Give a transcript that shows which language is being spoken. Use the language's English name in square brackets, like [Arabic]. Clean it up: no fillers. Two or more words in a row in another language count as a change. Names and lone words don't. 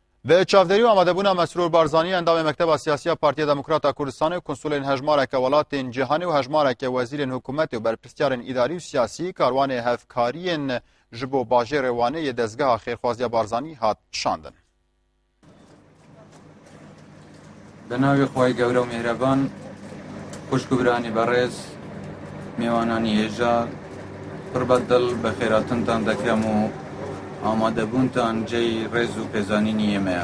[Kurdish] به چاودری و آماده بونا مسرور بارزانی اندام مکتب سیاسی پارتی دموکرات کردستان و کنسول هجمارک ولات جهانی و هجمارک وزیر حکومت و برپرسیار اداری و سیاسی کاروان هفکاری جبو باجر روانه دزگاه خیرخوازی بارزانی هات شاندن. [Central Kurdish] بناوی خوای گەورە و میهرەبان خوشک و برانی بەڕێز میوانانی هێژا پڕ بەدڵ بە خێراتنتان دەکەم و ئامادەبوونتان جێی ڕێز و پێزانینی ئێمەیە.